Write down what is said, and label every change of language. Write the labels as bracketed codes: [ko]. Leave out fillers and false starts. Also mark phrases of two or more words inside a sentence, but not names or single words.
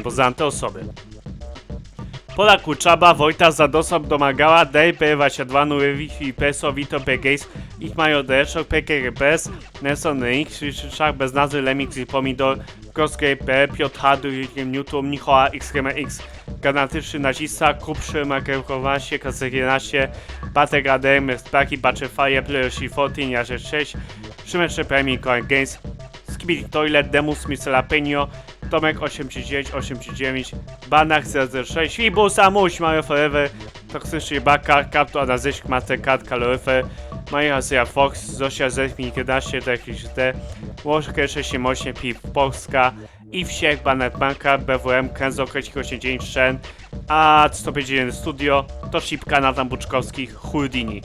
[pl] Pozdrawiam te osoby. Pola Kuczaba, Wojta, Zadosop, Domagała, Dej, P22, Nurewi, Peso, Vito, Pegaze, Ich Majo, Deszok, PKRPS, Nelson, X, Szach, Bez Nazwy, Lemix i Pomidor, Crossgay, P, Piotr Hadu, Newton, Nichoa, XGMX, Ganatyczny Nazista, Kupszy, Makerkowasie, K11, Batek ADM, Spraki, Bachefaje, Playershi 14, Jarze 6, Szymecze Premium Coin Games, Skibidi Toilet, Demus, Mr. Penio, Tomek 839, 839, Banach 006, Fibus, Amuś, Mario Forever, Toksyczny Baka, Kapto, Anazysk, Mastercard, Kaloryfer, Maja Asia Fox, Zosia Zepnik 11, TXD, Łożkę 678, PIP Polska, i Wsiek, Banet Banka, BWM, Kenzo, Krecik 89, Shen, a 151 Studio, to Szipka, Nathan Buczkowski, Houdini.